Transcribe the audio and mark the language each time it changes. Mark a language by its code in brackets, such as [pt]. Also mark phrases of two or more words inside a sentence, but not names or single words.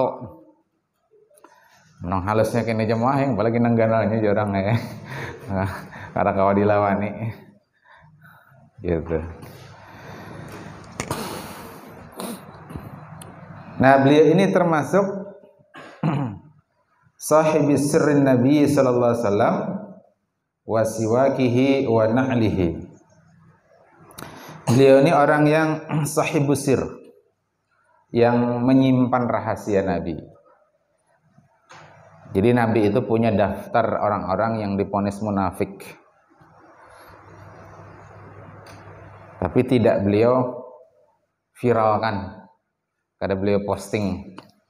[bjn] Menang halusnya kini jemaah yang apalagi nang ganalnya jarang ya. Karena kawa dilawani. Gitu. [id] Nah, beliau ini termasuk [ar] صاحب سر النبي صلى الله عليه وسلم وسواكه ونعله. [id] Beliau ini orang yang [ar] صاحب السر, [id] yang menyimpan rahasia Nabi. Jadi Nabi itu punya daftar orang-orang yang diponis munafik, tapi tidak beliau viralkan, kada beliau posting.